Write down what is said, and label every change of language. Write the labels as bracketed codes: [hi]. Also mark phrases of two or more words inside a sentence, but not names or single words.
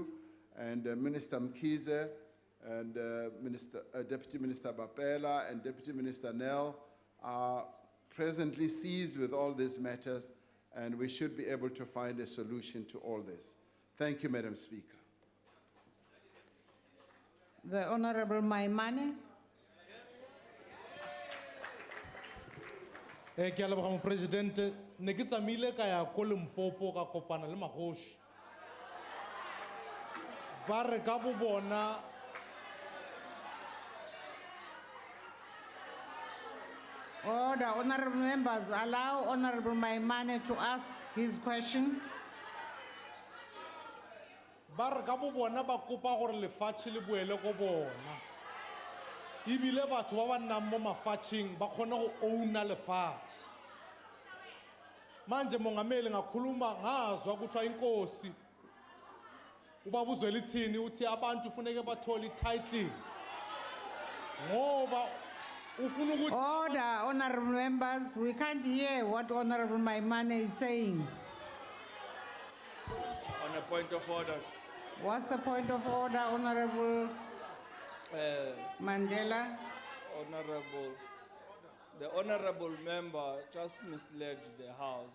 [en] And Minister Mkhize and Deputy Minister Bapela and Deputy Minister Nell are presently seized with all these matters, and we should be able to find a solution to all this. Thank you, Madam Speaker. The Honorable Maimane. [tn] Ke a leboga mo president ne ke tsamaile ka ya ko Limpopo ka kopana le magoši ba re ka bo bona [en] Order, honorable members, allow Honorable Maimane to ask his question. [tn] ba re ka bo bona ba kopa gore lefatshe le boele go bona ebile batho ba ba nnang mo mafatsheng ba kgone go owna lefatshe. [zu] Manje mongameli ngakhuluma ngazwa kuthiwa inkosi ubaba uZwelithini uthi abantu funeke bathole i-title ngoba ufuna ukuthi [en] Order, honorable members. We can't hear what Honorable Maimane is saying. On a point of order, What's the point of order, Honorable Mandela? the honorable member just misled the House.